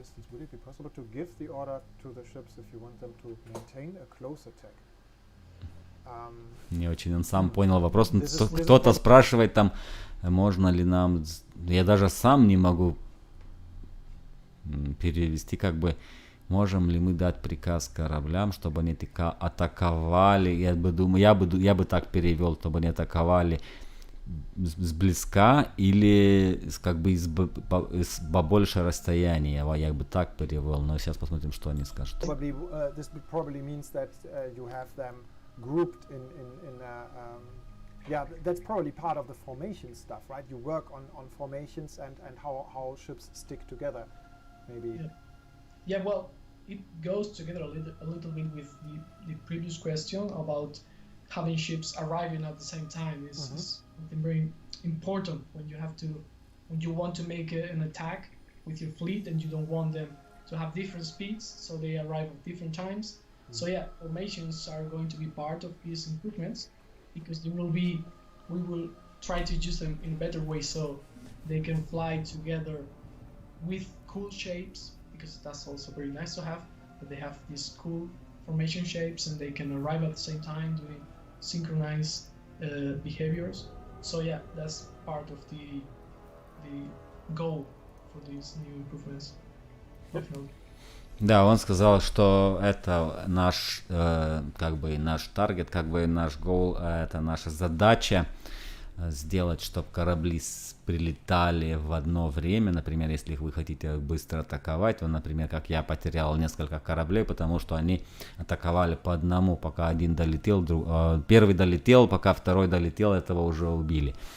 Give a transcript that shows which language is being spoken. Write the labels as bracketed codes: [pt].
[en] Would it be possible to give the order to the ships if you want them to maintain a close attack? [ru] Не очень он сам понял вопрос. Кто-то спрашивает там, можно ли нам... Я даже сам не могу перевести, как бы, можем ли мы дать приказ кораблям, чтобы они атаковали. Я бы так перевел, чтобы они атаковали сблизка или как бы из побольше расстояния. Я бы так перевел, но сейчас посмотрим, что они скажут. [en] This probably means that you have them grouped in yeah, that's probably part of the formation stuff, right? You work on formations and how ships stick together, maybe. Yeah, well, it goes together a little bit with the previous question about having ships arriving at the same time. Is something very important when you want to make an attack with your fleet and you don't want them to have different speeds, so they arrive at different times. So yeah, formations are going to be part of these improvements because we will try to use them in a better way so they can fly together with cool shapes, because that's also very nice to have, that they have these cool formation shapes and they can arrive at the same time doing synchronized behaviors. So yeah, that's part of the goal for these new improvements. Definitely. [ru] Да, он сказал, что это наш, как бы наш таргет, как бы наш goal, это наша задача сделать, чтобы корабли прилетали в одно время. Например, если вы хотите быстро атаковать, то, например, как я потерял несколько кораблей, потому что они атаковали по одному, пока один долетел, первый долетел, пока второй долетел, этого уже убили.